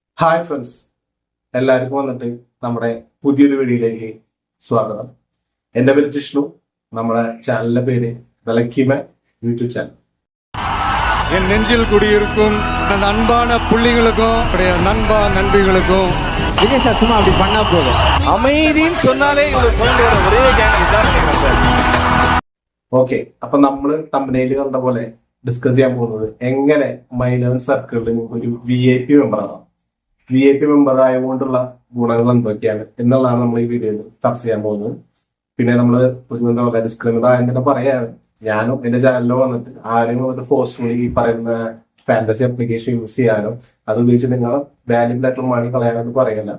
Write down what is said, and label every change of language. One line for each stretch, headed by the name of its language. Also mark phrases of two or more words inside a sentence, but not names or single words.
English: hi friends,
Malayalam: എല്ലാവർക്കും വന്നിട്ട് നമ്മുടെ പുതിയൊരു വീഡിയോയിലേക്ക് സ്വാഗതം. എൻ്റെ പേര് ജിഷ്ണു. നമ്മുടെ ചാനലിന്റെ പേര് വിലക്കിമ യൂട്യൂബ് ചാനൽ.
Tamil: என் நெஞ்சில் குடியிருக்கும் அந்த அன்பான புள்ளிகளுக்கும் நண்பா நண்பிகளுக்கும் விஜய் சார் சும்மா அப்படி பண்ணா போதும். அமைதின்னு சொன்னாலே இவங்க குழந்தையோட ஒரே
Malayalam: ഓക്കെ, അപ്പൊ നമ്മള് തമ്പനയിൽ കണ്ട പോലെ ഡിസ്കസ് ചെയ്യാൻ പോകുന്നത് എങ്ങനെ മൈ11 സർക്കിളിൽ ഒരു VIP മെമ്പറാണ്.
English: VIP member
Malayalam: ആയതുകൊണ്ടുള്ള ഗുണങ്ങൾ എന്തൊക്കെയാണ് എന്നുള്ളതാണ് നമ്മൾ ഈ വീഡിയോയിൽ ചർച്ച ചെയ്യാൻ പോകുന്നത്. പിന്നെ നമ്മൾ ഒരു എന്താ പറയുക, ഡിസ്ക്ലെയിമർ ആദ്യം തന്നെ പറയാണ്, ഞാനും എന്റെ ചാനലിലോ വന്നിട്ട് ആരെയും വന്നിട്ട് ഫോഴ്സ്ഫുള്ളി ഈ പറയുന്ന
English: fantasy application use
Malayalam: ചെയ്യാനോ അത് ഉപയോഗിച്ച് നിങ്ങൾ വാല്യുബിൾ ആയിട്ടുള്ള മണി കളയാനൊന്നും പറയല്ല.